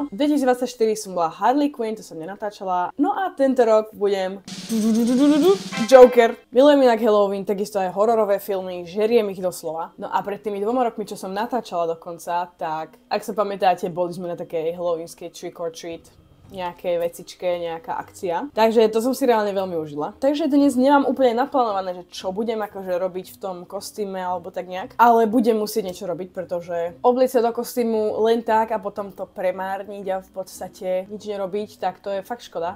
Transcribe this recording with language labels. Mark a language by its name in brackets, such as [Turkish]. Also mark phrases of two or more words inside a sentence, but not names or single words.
[Slovak] 2024 som bola Harley Quinn, to som nenatáčala. No a tento rok budem Joker. Milujem inak Halloween, takisto aj hororové filmy, žeriem ich doslova. No a pred tými 2 rokmi, čo som natáčala dokonca, tak ak sa pamätáte, boli sme na takej halloweenskej [English] trick or treat, [Slovak] nejaké vecičke, nejaká akcia. Takže to som si reálne veľmi užila. Takže dnes nemám úplne naplánované, že čo budem akože robiť v tom kostýme alebo tak nejak. Ale budem musieť niečo robiť, pretože obliecť sa do kostýmu len tak a potom to premárniť a v podstate nič nerobiť, tak to je fakt škoda.